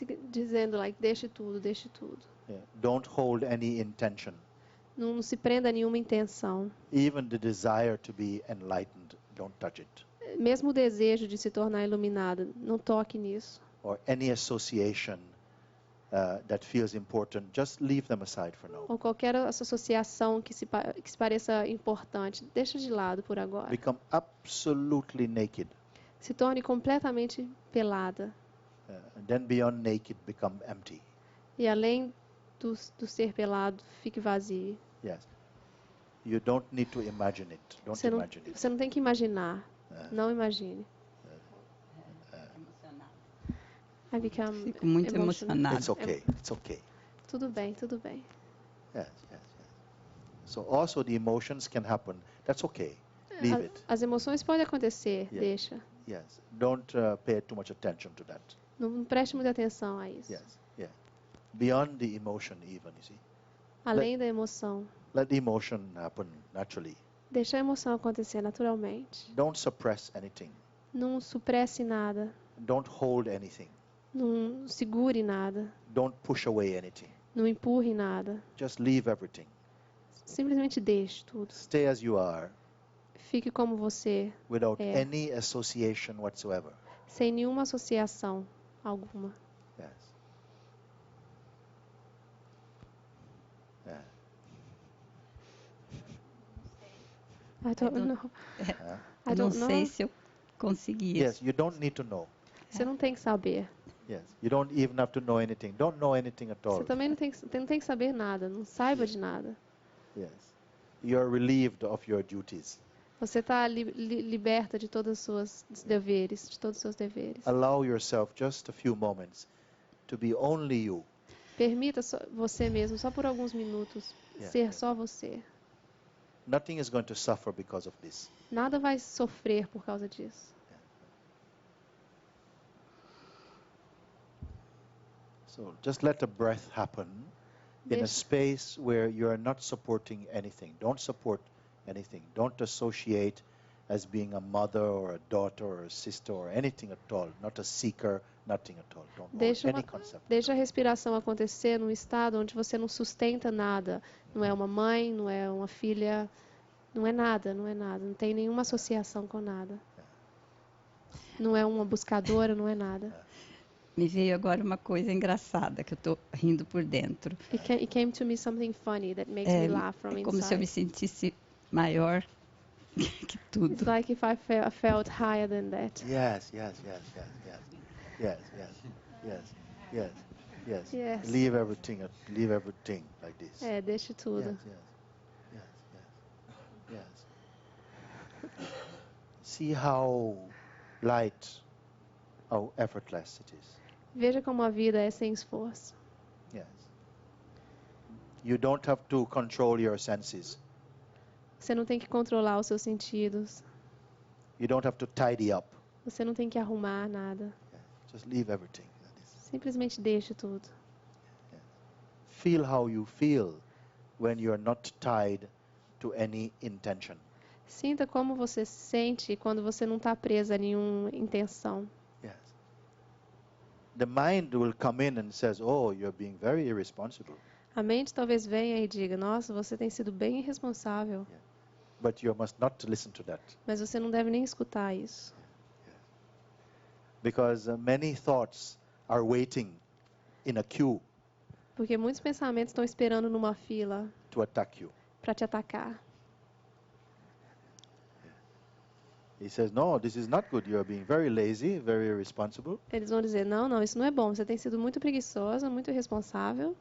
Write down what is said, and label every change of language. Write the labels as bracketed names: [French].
[Portuguese] Dizendo, like, deixe tudo, deixe tudo. [English] Yeah. Don't hold any intention. [Portuguese] Não se prenda a nenhuma intenção. [English] Even the desire to be enlightened, don't touch it. [Portuguese] Mesmo o desejo de se tornar iluminada, não toque nisso. [English] Or any association that feels important, just leave them aside for now. [Portuguese] Ou qualquer associação que se pareça importante, deixa de lado por agora. [English] Become absolutely naked. [Portuguese] Se torne completamente pelada. [English] And then beyond naked, become empty. [Portuguese] E além do ser pelado, fique vazio. [English] Yes. You don't need to imagine it. Don't imagine it. [Portuguese] Você não tem que imaginar. Não imagine. [English] I become [Portuguese] Fico muito [English] emotional. [Portuguese] emocionada. [English] It's okay. It's okay. [Portuguese] Tudo bem, tudo bem. [English] Yes, yes, yes. So also the emotions can happen. That's okay. Leave it. [Portuguese] As emoções podem acontecer, [English] Yeah. [Portuguese] deixa. [English] Yes. Don't pay too much attention to that. [Portuguese] Não preste muita atenção a isso. [English] Yes. Yeah. Beyond the emotion even, you see. [Portuguese] Além da emoção. [English] Let the emotion happen naturally. [Portuguese] Deixa a emoção acontecer naturalmente. [English] Don't suppress anything. [Portuguese] Não supresse nada. [English] Don't hold anything. [Portuguese] Não segure nada. [English] Don't push away anything. [Portuguese] Não empurre nada. [English] Just leave everything. [Portuguese] Simplesmente deixe tudo. [English] Stay as you are, [Portuguese] Fique como você, [English] without [Portuguese] É. [English] any association whatsoever. [Portuguese] sem nenhuma associação alguma. [English] Yes. Yeah. I don't don't- know. Huh? I [Portuguese] Eu não [English] don't know. [Portuguese] sei se eu conseguia. [English] Yes, you don't need to know. [Portuguese] Você não tem que saber. [English] Yes, you don't even have to know anything. Don't know anything at all. [Portuguese] Você também não tem que saber nada. Não saiba de nada. [English] Yes. You are relieved of your duties. [Portuguese] Você está liberta de todos os seus deveres, de todos os seus deveres. [English] Allow yourself just a few moments to be only you. [Portuguese] Permita você mesmo, só por alguns minutos, [English] Yeah. [Portuguese] ser só você. [English] Nothing is going to suffer because of this. [Portuguese] Nada vai sofrer por causa disso. [English] So just let the breath happen in a [Portuguese] Deixa- [English] space where you are not supporting anything. Don't support anything. Don't associate as being a mother or a daughter or a sister or anything at all. Not a seeker, nothing at all. Don't hold [Portuguese] Deixa, [English] any [Portuguese] uma, [English] concept. [Portuguese] deixa a respiração acontecer num estado onde você não sustenta nada. Não é uma mãe, não é uma filha, não é nada, não é nada. Não tem nenhuma associação com nada. Não é uma buscadora, não é nada. Me veio agora uma coisa engraçada que eu estou rindo por dentro. [English] It came to me something funny that makes me laugh from [Portuguese] É como se eu me [English] inside. [Portuguese] sentisse maior que tudo. [English] It's like if I felt higher than that. Yes, yes, yes, yes, yes. Yes, yes, yes, yes, yes. Yes. Leave everything like this. [Portuguese] É, deixe tudo. [English] Yes, yes, yes, yes. See how light, how effortless it is. [Portuguese] Veja como a vida é sem esforço. [English] Yes. You don't have to control your senses. [Portuguese] Você não tem que controlar os seus sentidos. [English] You don't have to tidy up. [Portuguese] Você não tem que arrumar nada. [English] Just leave everything like this. [Portuguese] Simplesmente deixe tudo. [English] Feel how you feel when you're not tied to any intention. [Portuguese] Sinta como você se sente quando você não está presa a nenhuma intenção. [English] Yes. The mind will come in and says, "Oh, you're being very irresponsible." [Portuguese] A mente talvez venha e diga, nossa, você tem sido bem irresponsável. [English] But you must not listen to that, [Portuguese] Mas você não deve nem escutar isso. [English] because many thoughts are waiting in a queue [Portuguese] Porque muitos pensamentos estão esperando numa fila [English] to attack you. [Portuguese] para te atacar. [English] He says, "No, this is not good. You are being very lazy, very irresponsible." [Portuguese] Eles vão dizer, não, não, isso não é bom. Você tem sido muito preguiçosa, muito irresponsável.